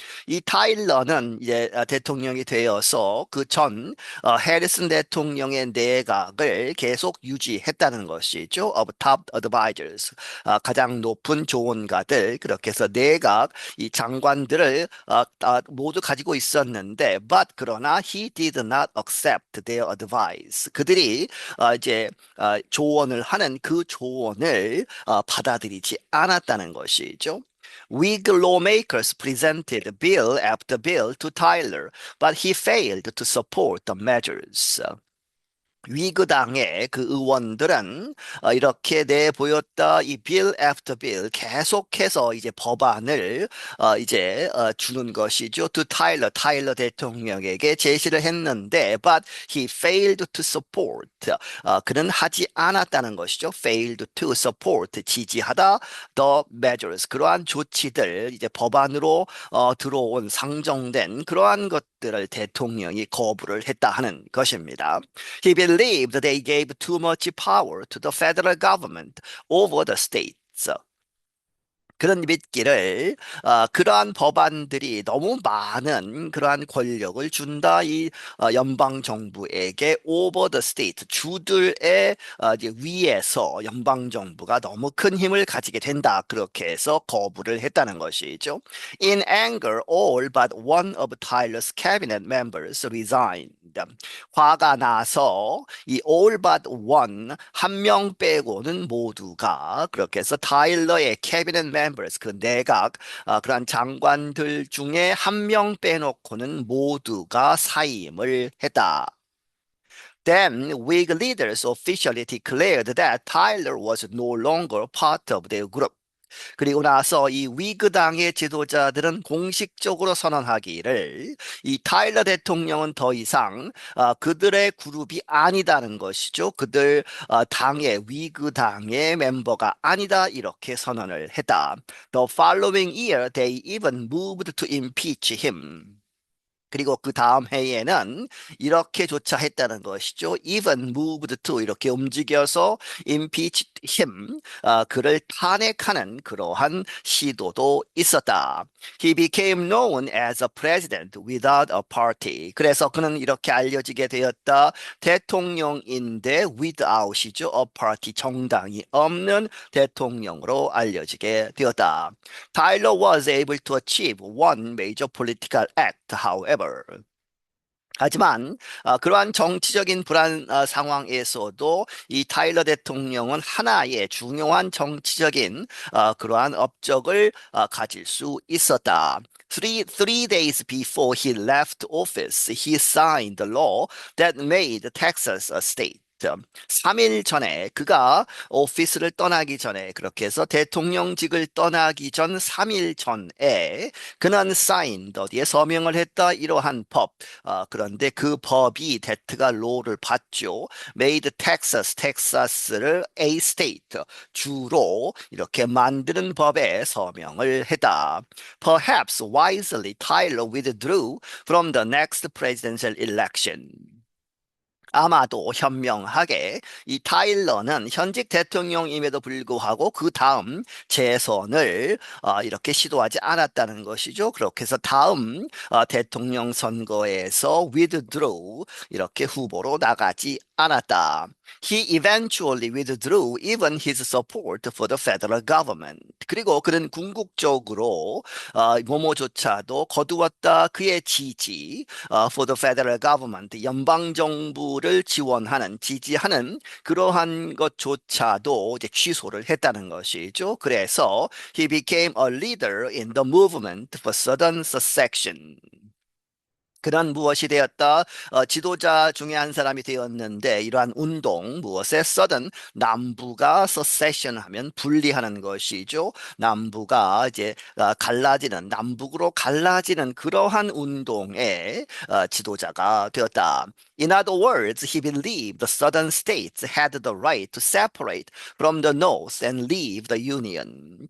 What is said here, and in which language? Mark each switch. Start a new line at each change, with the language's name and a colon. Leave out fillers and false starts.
Korean: 이 타일러는 이제 대통령이 되어서 그 전 해리슨 대통령의 내각을 계속 유지했다는 것이죠.
English: of top advisors.
Korean: 가장 높은 조언가들 그렇게 해서 내각 이 장관들을 모두 가지고 있었는데
English: but
Korean: 그러나
English: he did not accept their advice.
Korean: 그들이 이제 조언을 하는 그 조언을 받아들이지 않았다는 것이죠.
English: Whig lawmakers presented bill after bill to Tyler, but he failed to support the measures.
Korean: 위그당의 그 의원들은 이렇게 내보였다 이
English: bill after bill
Korean: 계속해서 이제 법안을 이제 주는 것이죠. to 타일러 대통령에게 제시를 했는데
English: but he failed to support
Korean: 그는 하지 않았다는 것이죠.
English: failed to support
Korean: 지지하다
English: the measures
Korean: 그러한 조치들 이제 법안으로 들어온 상정된 그러한 것들을 대통령이 거부를 했다 하는 것입니다.
English: He believed they gave too much power to the federal government over the states.
Korean: 그런 믿기를 그러한 법안들이 너무 많은 그러한 권력을 준다 이 연방 정부에게
English: over the state
Korean: 주들의 이제 위에서 연방 정부가 너무 큰 힘을 가지게 된다 그렇게 해서 거부를 했다는 것이죠.
English: In anger, all but one of Tyler's cabinet members resigned.
Korean: 화가 나서 이
English: all but one
Korean: 한 명 빼고는 모두가 그렇게 해서 타일러의 캐비넷 멤버스 그 내각 그런 장관들 중에 한 명 빼놓고는 모두가 사임을 했다.
English: Then Whig leaders officially declared that Tyler was no longer part of their group.
Korean: 그리고 나서 이 위그당의 지도자들은 공식적으로 선언하기를 이 타일러 대통령은 더 이상 그들의 그룹이 아니다는 것이죠. 그들 당의 위그당의 멤버가 아니다 이렇게 선언을 했다.
English: The following year they even moved to impeach him.
Korean: 그리고 그 다음 해에는 이렇게조차 했다는 것이죠.
English: Even moved to
Korean: 이렇게 움직여서
English: impeach him,
Korean: 그를 탄핵하는 그러한 시도도 있었다.
English: He became known as a president without a party.
Korean: 그래서 그는 이렇게 알려지게 되었다. 대통령인데 without이죠.
English: a party,
Korean: 정당이 없는 대통령으로 알려지게 되었다.
English: Tyler was able to achieve one major political act, however.
Korean: 하지만 그러한 정치적인 불안 상황에서도 이 타일러 대통령은 하나의 중요한 정치적인 그러한 업적을 가질 수 있었다.
English: Three days before he left office, he signed the law that made Texas a state.
Korean: 3일 전에 그가 오피스를 떠나기 전에 그렇게 해서 대통령직을 떠나기 전 3일 전에 그는 사인 어디에 서명을 했다 이러한 법 그런데 그 법이 데트가 로를 받죠.
English: made Texas,
Korean: 텍사스를
English: a state,
Korean: 주로 이렇게 만드는 법에 서명을 했다.
English: Perhaps wisely, Tyler withdrew from the next presidential election.
Korean: 아마도 현명하게 이 타일러는 현직 대통령임에도 불구하고 그 다음 재선을 이렇게 시도하지 않았다는 것이죠. 그렇게 해서 다음 대통령 선거에서 withdraw 이렇게 후보로 나가지 않았다. He eventually withdrew even his support for the federal government. 그리고 그는 궁극적으로 뭐뭐조차도 거두었다 그의 지지
English: for the federal government,
Korean: 연방 정부를 지원하는 지지하는 그러한 것조차도 이제 취소를 했다는 것이죠.
English: 그래서 he became a leader in the movement for Southern secession.
Korean: 그런 무엇이 되었다? 지도자 중에 한 사람이 되었는데 이러한 운동 무엇에 써든 남부가 secession 하면 분리하는 것이죠. 남부가 이제 갈라지는 남북으로 갈라지는 그러한 운동의 지도자가 되었다.
English: In other words, he believed the southern states had the right to separate from the north and leave the union.